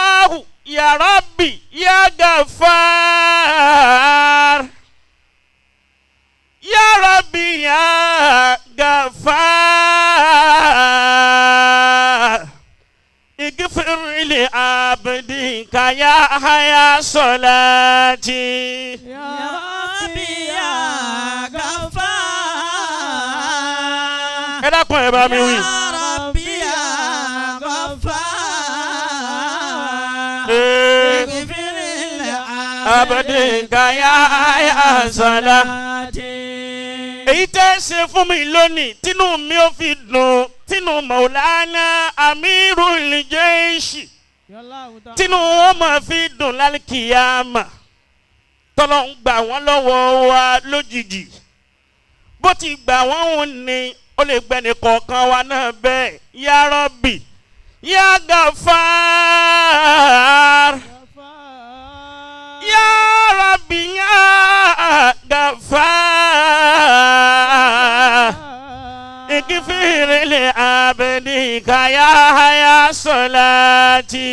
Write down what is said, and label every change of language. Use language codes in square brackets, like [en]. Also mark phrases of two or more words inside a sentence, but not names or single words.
[ar] الله يا ربي يا غفار يا ربي يا غفار اغفر لعبدك يحيى صلاتي يا ربي يا غفار [yo] ẹ dákun ẹ bá mi wí. [ar] يا ربي يا غفار اغفر لعبدك يحيى صلاتي. [yo] èyí tẹ́ ṣe fún mi lónìí tínú mi ò fi dùn tínú Maulana Amirul Jaish tínú wọn máa fi dùn lálùkìyàmà tọ́lọ́ ń gbà wọ́n lọ́wọ́ wa lójijì bó ti gbà wọ́n hùn ni ó lè gbẹ́ni kọ̀ọ̀kan wa náà bẹ́ẹ̀ [ar] يا رب يا غفار يا رب يا غفار اغفر لعبدك يحيى صلاتي